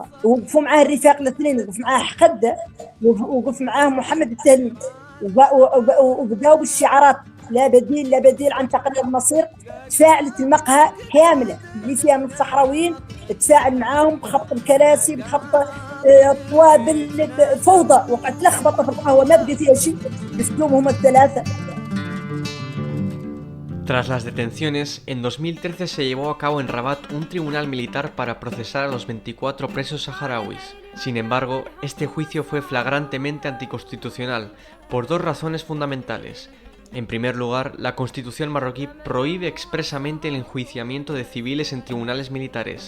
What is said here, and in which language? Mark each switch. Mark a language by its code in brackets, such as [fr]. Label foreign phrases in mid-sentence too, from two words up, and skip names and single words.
[ar] وقفوا معاه الرفاق 2 وقف معاه خدة وقف معاه محمد التهليل وبداوا بالشعارات لا بديل عن تقليد المصير. تفاعلت المقهى كاملة اللي فيها من الصحراويين تفاعل معاهم بخبط الكراسي بخبط الطوابل فوضى وقعت لخبطة في القهوة ما بقى فيها شيء بسلوهم هم الثلاثة. [es] Tras las detenciones, en 2013 se llevó a cabo en Rabat un tribunal militar para procesar a los 24 presos saharauis. Sin embargo, este juicio fue flagrantemente anticonstitucional por 2 razones fundamentales. En primer lugar, la Constitución marroquí prohíbe expresamente el enjuiciamiento de civiles en tribunales militares.